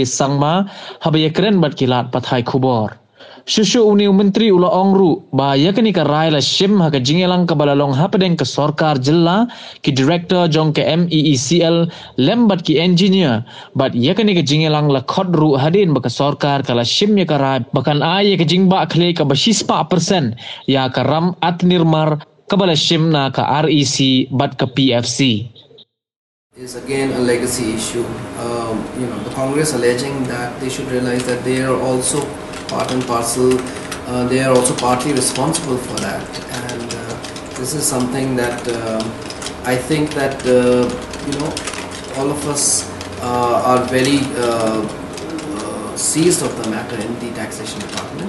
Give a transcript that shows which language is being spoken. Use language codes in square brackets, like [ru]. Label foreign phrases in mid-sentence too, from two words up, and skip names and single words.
[kha] Sangma haba yakren bat kilat pathai khubor shushu uni menteri ula ongru ba yakni ka rai la shim ha ka jingelang ka balalong hapadeng ka sorkar jela ki director jong ka MeECL lembat ki engineer bat yakni ka jingelang la khodru hadin ba ka sorkar kala shim ya ka rai bakan ay ka jingba khle ka 20% ya ka ram atnirmar kabala shimna ka REC but ka PFC [en] is again a legacy issue. The Congress alleging that they should realize that they are also part and parcel. They are also partly responsible for that, and this is something that I think that all of us are very seized of the matter in the taxation department.